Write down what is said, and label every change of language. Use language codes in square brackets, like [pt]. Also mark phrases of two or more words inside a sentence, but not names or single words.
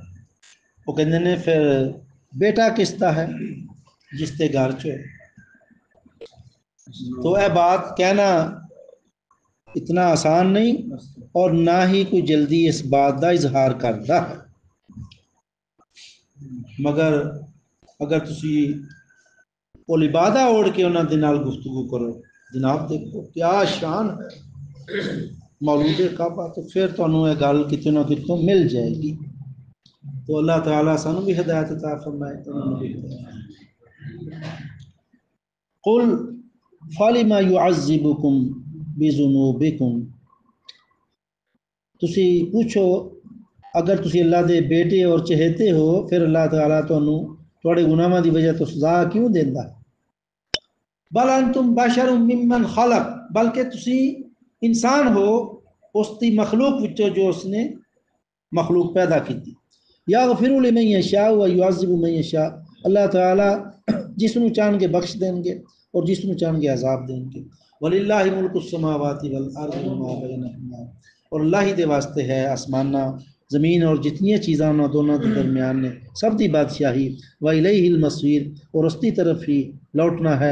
[ur] وہ کہتے ہیں پھر بیٹا کس طرح ہے جس تے گھر چ تو اے بات کہنا اتنا آسان نہیں، اور نہ ہی کوئی جلدی اس بات کا اظہار کرتا ہے، مگر اگر [pa] تسی وہ لبادہ اوڑھ کے انہاں دے نال گفتگو کرو، [ur] جناب دیکھو کیا شان ہے مولود کعبہ، تو پھر تانوں یہ گل کتنے نہ کتوں مل جائے گی۔ تو اللہ تعالیٰ سانوں بھی ہدایت عطا فرمائے۔ [ar] قل فلما يعذبكم بذنوبكم، [pa] تسی پوچھو اگر تسی اللہ دے بیٹے اور چہیتے ہو پھر اللہ تعالیٰ تانوں تواڈے گناہاں دی وجہ تو سزا کیوں دیندا؟ [ar] بل انتم بشر ممن خلق، [pa] بلکہ تسی انسان ہو اس دی مخلوق وچوں [ur] جو اس نے مخلوق پیدا کی تھی۔ [ar] یغفر لمن یشاء و یعذب من یشاء، [pa] اللہ تعالیٰ جس نو چاہن گے بخش دیں گے اور جس نو چاہن گے عذاب دیں گے۔ [ar] وللہ ملک السماوات والارض وما بینہما، [pa] اور اللہ ہی دے واسطے ہے آسمانہ زمین اور جتنی چیزاں نہ دونوں کے درمیان نے سب دی بادشاہی، [ar] وَإِلَيْهِ الْمَصِيرُ، [ur] اور اس کی طرف ہی لوٹنا ہے۔